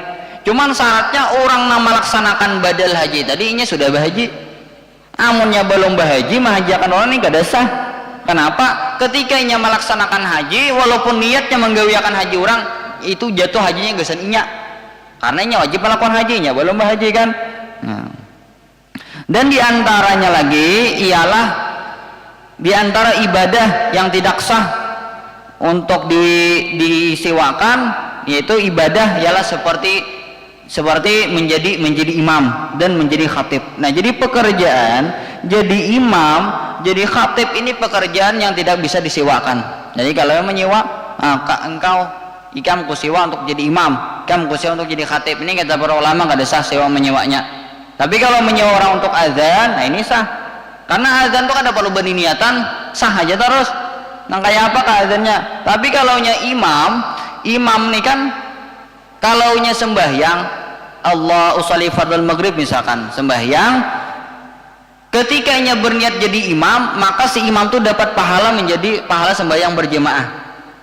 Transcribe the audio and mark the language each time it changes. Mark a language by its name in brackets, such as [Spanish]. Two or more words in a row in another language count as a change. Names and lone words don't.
[Banjar] Cuman syaratnya orang yang melaksanakan badal haji tadinya sudah bahaji. Amunnya belum bahaji, mahajiakan orang ini kada sah. [Indonesian] Kenapa? [Banjar] Ketika ia melaksanakan haji, walaupun niatnya menggawiakan haji orang, itu jatuh hajinya gesan inya. Karena ia wajib melakukan hajinya, belum bahaji kan. Nah. [Indonesian] Dan diantaranya lagi ialah diantara ibadah yang tidak sah untuk disewakan, yaitu ibadah ialah seperti menjadi imam dan menjadi khatib. Nah, jadi pekerjaan jadi imam, jadi khatib ini pekerjaan yang tidak bisa disewakan. [Banjar] Jadi kalau menyewa, ikam kusewa untuk jadi imam, ikam kusewa untuk jadi khatib, ini kata para ulama kada sah sewa menyewanya. [Indonesian] Tapi kalau menyewa orang untuk azan, nah ini sah. [Banjar] Karena azan itu kada perlu berniatan, sah aja terus. Nah, kayak apa azannya? Tapi kalau imam nih kan, kalau nya sembahyang Allah [Arabic] usolli fardhu maghrib [Banjar] misalkan sembahyang, ketika nya berniat jadi imam, maka si imam tuh dapat pahala menjadi pahala sembahyang berjamaah.